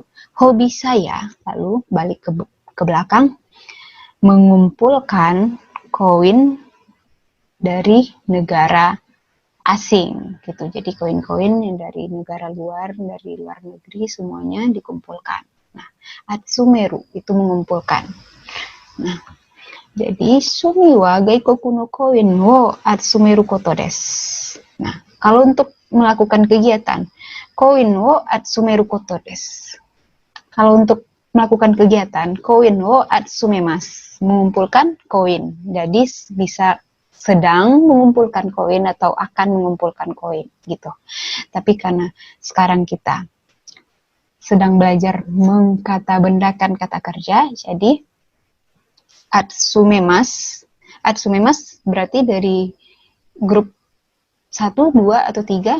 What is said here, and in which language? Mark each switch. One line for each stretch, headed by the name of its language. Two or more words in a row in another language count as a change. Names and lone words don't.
Indonesian: Hobi saya, lalu balik ke belakang, mengumpulkan koin dari negara asing gitu. Jadi koin-koin yang dari negara luar, dari luar negeri semuanya dikumpulkan. Nah, atsumeru itu mengumpulkan. Nah, jadi
Japanese: 趣味は外国のコインを集めることです.
Indonesian: Nah, kalau untuk melakukan kegiatan,
Japanese: コインを集めることです.
Indonesian: Kalau untuk melakukan kegiatan,
Japanese: コインを集めます,
Indonesian: mengumpulkan koin. Jadi bisa sedang mengumpulkan koin atau akan mengumpulkan koin gitu. Tapi karena sekarang kita sedang belajar mengkatabendakan kata kerja, jadi atsumemas berarti dari grup 1, 2, atau 3.